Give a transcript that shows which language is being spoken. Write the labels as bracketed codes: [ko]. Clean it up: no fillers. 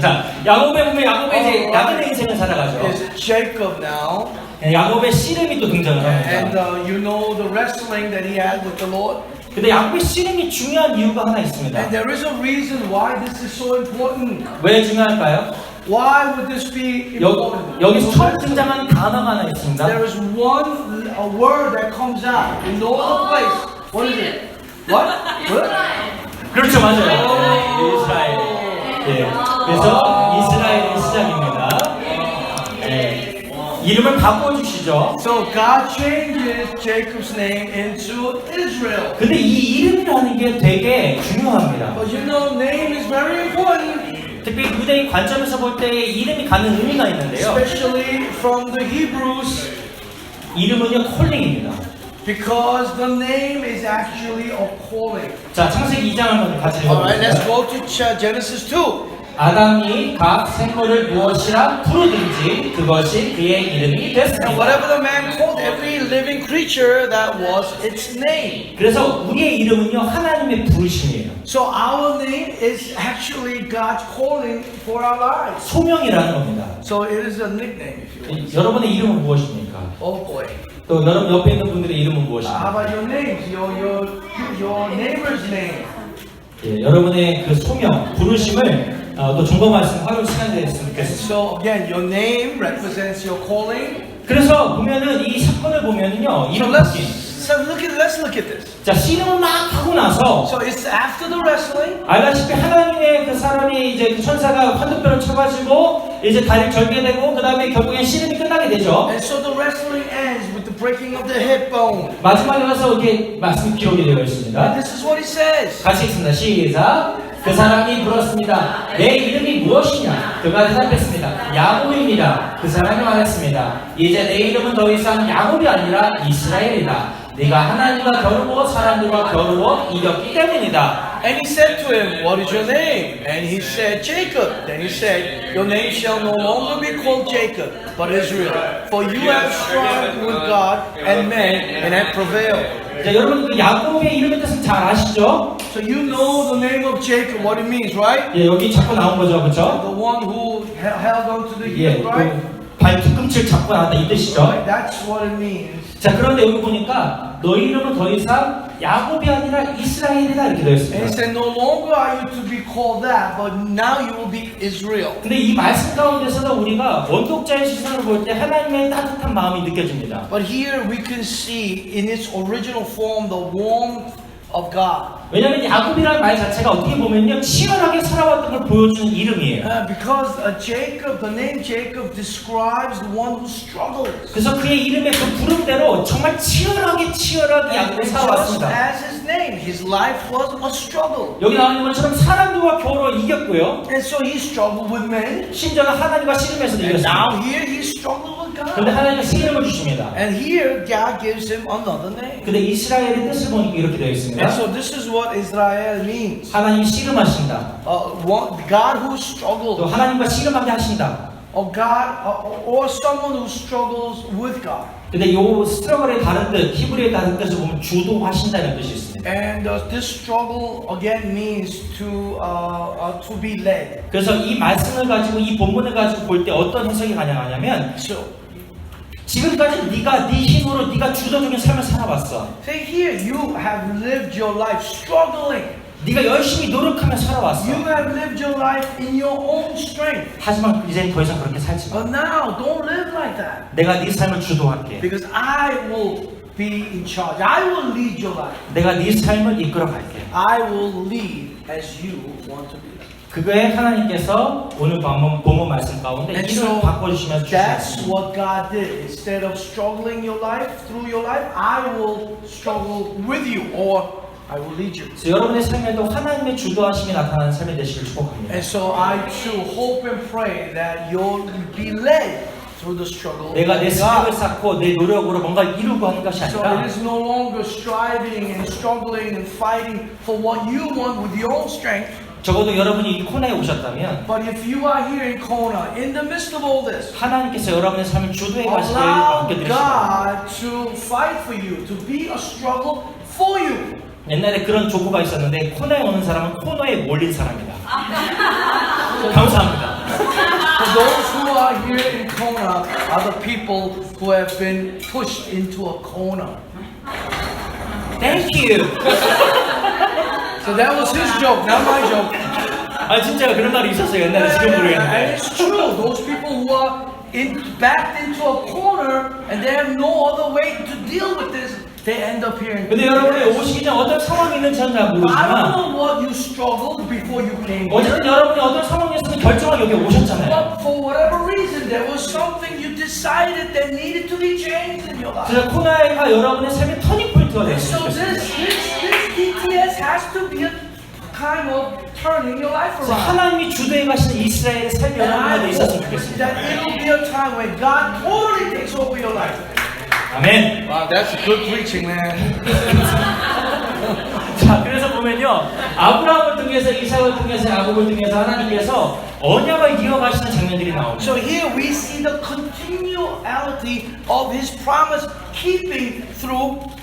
[ko] 자, 야곱에 보면 야곱의 이제 야곱의 인생을 살아가죠. [en] It's Jacob now. [ko] 예, 야곱의 씨름이 또 등장을 [en] And [ko] 합니다. [en] you know the wrestling that he had with the Lord. [ko] 근데 야곱의 씨름이 중요한 이유가 하나 있습니다. [en] And there is a reason why this is so important. [ko] 왜 중요할까요? [en] Why would this be important? [ko] 여기서 처음 등장하는 단어가 하나 있습니다. [en] There is a word that comes out in no other place. What is it? What? What? [ko] 그렇죠, 맞아요. 이스라엘. 예. 그래서 이스라엘의 시작입니다. 예. 이름을 바꿔주시죠. [en] So God changes Jacob's name into Israel. [ko] 근데 이 이름이라는 게 되게 중요합니다. [en] But you know, name is very important, [ko] 특히 유대인 관점에서 볼 때 이름이 갖는 의미가 있는데요. [en] especially from the Hebrews, [ko] 이름은요, 콜링입니다. [en] because the name is actually a calling. [ko] 자, 창세기 2장 한번 같이 [en] Alright, let's [ko] 읽어보겠습니다. [en] go to Genesis 2. [ko] 아담이 각 생물을 무엇이라 부르든지 그것이 그의 이름이 [en] And [ko] 됐습니다. [en] whatever the man called every living creature, that was its name. [ko] 그래서 우리의 이름은요, 하나님의 부르심이에요. [en] So our name is actually God's calling for our lives. [ko] 소명이라는 겁니다. [en] So it is a nickname, if you will. [ko] 여러분의 이름은 무엇입니까? [en] Oh boy. [ko] 또 여러분 옆에 있는 분들의 이름은 [en] How [ko] 무엇입니까? [en] about your names? Your neighbor's name. [ko] 예, 여러분의 그 소명, 부르심을 또 종거 말씀 활용 시간 되었으면 좋겠습니다. [en] so again, your name represents your calling. [ko] 그래서 보면은 이 사건을 보면은요, [en] So [ko] 이름 [en] let's [ko] 바뀐. [en] let's look at this. [ko] 자, 씨름을 막 하고 나서 [en] So it's after the wrestling. [ko] 알다시피 하나님의 그 사람이 이제 그 천사가 환도뼈를 쳐가지고 이제 다리를 절게 되고 그 다음에 결국엔 씨름이 끝나게 되죠. [en] And so the wrestling ends with the breaking of the hip bone. [ko] 마지막에 가서 이렇게 말씀 기록이 되어 있습니다. [en] And this is what he says. [ko] 같이 읽습니다. 시작. 그 사람이 물었습니다. 내 이름이 무엇이냐? 그가 대답했습니다. 야곱입니다. 그 사람이 말했습니다. 이제 내 이름은 더 이상 야곱이 아니라 이스라엘이다. 네가 하나님과 겨루고 사람들과 겨루고 이겼기 때문이다. [en] And he said to him, what is your name? And he said, Jacob. Then he said, your name shall no longer be called Jacob, but Israel. For you have striven with God and men and have prevailed. [ko] 자, 여러분 그 야곱의 이름의 뜻은 잘 아시죠? [en] So you know the name of Jacob, what it means, right? [ko] 예, 여기 자꾸 나온 거죠, 그렇죠? [en] The one who held on to the [ko] 예, [en] heel, right? [ko] 발 뒤꿈치를 잡고 나왔다 이 뜻이죠. [en] That's what it means. [ko] 자, 그런데 여기 보니까 너희 이름은 더 이상 야곱이 아니라 이스라엘이다 이렇게 되어 [en] And he [ko] 있습니다. [en] said, no longer are you to be called that, but now you will be Israel. [ko] 근데 이 말씀 가운데서는 우리가 원독자의 시선으로 볼 때 하나님의 따뜻한 마음이 느껴집니다. [en] But here we can see in its original form the warmth of God. [ko] 왜냐하면 야곱이라는 말 자체가 어떻게 보면요 치열하게 살아왔던 걸 보여주는 이름이에요. [en] Because Jacob, the name Jacob describes the one who struggles. [ko] 그래서 그의 이름의 그 부름대로 정말 치열하게 [en] And [ko] 야곱이 [en] just [ko] 살아왔습니다. [en] as his name, his life was a struggle. [ko] 여기 나와 있는 것처럼 사람들과 겨울을 이겼고요. [en] And so he struggled with men. [ko] 심지어는 하나님과 씨름에서도 [en] And now [ko] 이겼습니다. [en] here he struggled with [ko] 그런데 [en] God. [ko] 하나님은 새 이름을 주십니다. [en] And here God gives him another name. [ko] 근데 이스라엘의 뜻을 보니까 이렇게 되어 있습니다. [en] And so this is what Israel means. [ko] 하나님이 씨름하신다. [en] God who [ko] 또 [en] struggled. [ko] 하나님과 씨름하게 하신다. [en] Or God, or someone who struggles with God. [ko] 근데 요 스트러글의 다른 뜻, 히브리의 다른 뜻을 보면 주도하신다는 뜻이 있습니다. [en] And this struggle again means to be led. [ko] 그래서 이 말씀을 가지고 이 본문을 가지고 볼 때 어떤 해석이 가능하냐면 [en] So, [ko] 지금까지 네가 네 힘으로 네가 주도적인 삶을 살아왔어. [en] say here, you have lived your life struggling. [ko] 네가 열심히 노력하며 살아왔어. [en] You have lived your life in your own strength. [ko] 하지만 이제 더 이상 그렇게 살지 마. [en] But now, don't live like that. [ko] 내가 네 삶을 주도할게. [en] Because I will be in charge. I will lead your life. [ko] 내가 네 삶을 이끌어갈게. [en] I will lead as you want to be. [ko] 그거에 하나님께서 오늘 본문 말씀 가운데 [en] And [ko] 이름을 [en] so [ko] 바꿔주시면 [en] that's [ko] 주셨습니다. [en] what God did. Instead of struggling your life through your life, I will struggle with you, or I will lead you. [ko] 그래서 여러분의 삶에도 하나님의 주도하심이 나타나는 삶이 되시길 축복합니다. [en] And so I too hope and pray that you'll be led through the struggle. [ko] 내가 내 [en] of [ko] 사역을 [en] God. [ko] 쌓고 내 노력으로 뭔가 이루고 하는 것이 [en] So [ko] 아니라 [en] it is no longer striving and struggling and fighting for what you want with your own strength. [ko] 적어도 여러분이 이 코너에 오셨다면 [en] But if you are here in Kona, in the midst of all this, [ko] 하나님께서 여러분의 삶을 주도해 가시길 [en] allow [ko] 맡겨드리십니다. [en] God to fight for you, to be a struggle for you. [ko] 옛날에 그런 조커가 있었는데 코너에 오는 사람은 코너에 몰린 사람이다. 감사합니다. [en] For those who are here in Kona are the people who have been pushed into a corner. Thank you. So that was his joke, not my joke. [ko] 아 진짜 그런 말이 있었어요 옛날에 지금 [en] And [ko] 모르겠는데. [en] it's true. Those people who are backed into a corner and they have no other way to deal with this, they end up here in [ko] 근데 여러분이 오시기 전 어떤 상황이 있는지 잘 [en] I don't [ko] 모르지만 [en] know what you struggled before you came here. [ko] 어쨌든 여러분이 어떤 상황에서는 결정하고 여기 오셨잖아요. [en] But for whatever reason, there was something you decided that needed to be changed in your life. [ko] 그래서 코나이가 여러분의 삶의 터닝 포인트가 [en] So [ko] 됐으면 [en] this [ko] 좋겠습니다. [en] DTS has to be a kind of turning your life [ko] 그래서 [en] around. [ko] 하나님이 주도해 가시는 이스라엘의 삶이 [en] And I [ko] 여러분에게 있었으면 [en] hope [ko] 좋겠습니다. [en] that it'll be a time when God totally takes over your life. 아멘. Wow, that's good preaching, man. [ko] 자, 그래서 보면요, 아브라함을 통해서 이삭을 통해서 야곱을 통해서 하나님께서 언약을 이어가시는 장면들이 나옵니다. [en] So here we see the continuality of His promise keeping through.